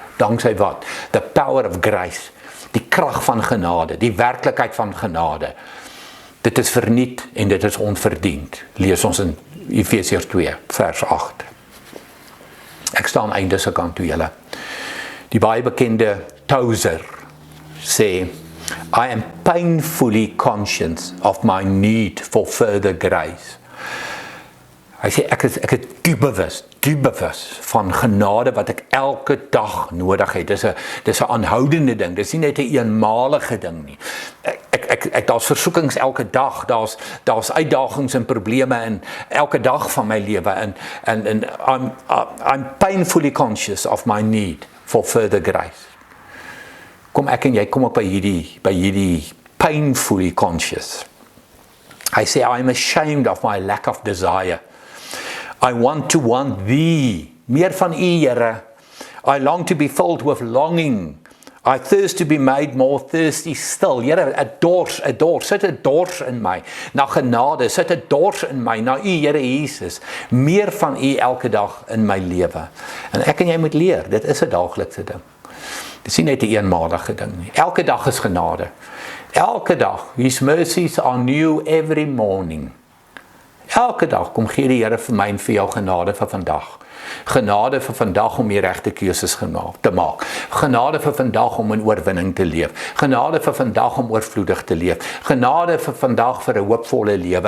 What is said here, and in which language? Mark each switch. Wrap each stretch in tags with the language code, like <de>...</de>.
<af>Danksy wat?</af> <en>The power of grace.</en> <af>Die krag van genade, die werklikheid van genade. Dit is verniet en dit is onverdiend. Lees ons in Efesiërs 2 vers 8. Ek staan einde se kant toe julle. Die baie bekende Tozer sê,</af> <en>I am painfully conscious of my need for further grace.</en> <af>Hy sê, ek is diep bewus van genade wat ek elke dag nodig het. Dis 'n aanhoudende ding, dis nie net 'n eenmalige ding nie. Daar's versoekings elke dag, daar's uitdagings en probleme in elke dag van my lewe,</af> <en>and I'm painfully conscious of my need for further grace.</en> <af>Kom ek en jy kom op by hierdie</af> <en>painfully conscious.</en> <af>Hy sê,</af> <en>I'm ashamed of my lack of desire. I want thee,</en> <af>meer van u, Here.</af> <en>I long to be filled with longing. I thirst to be made more thirsty still.</en> <af>Here, 'n dors, sit 'n dors in my, na genade, sit 'n dors in my, na u, Here Jesus. Meer van u elke dag in my lewe. En ek en jy moet leer, dit is 'n daaglikse ding. Dit is nie net 'n eenmalige ding nie. Elke dag is genade. Elke dag,</af> <en>His mercies are new every morning.</en> <af>Elke dag kom gee die Here vir my en vir jou genade vir vandag. Genade vir vandag om die regte keuses te maak. Genade vir vandag om in oorwinning te leef. Genade vir vandag om oorvloedig te leef. Genade vir vandag vir 'n hoopvolle lewe.</af>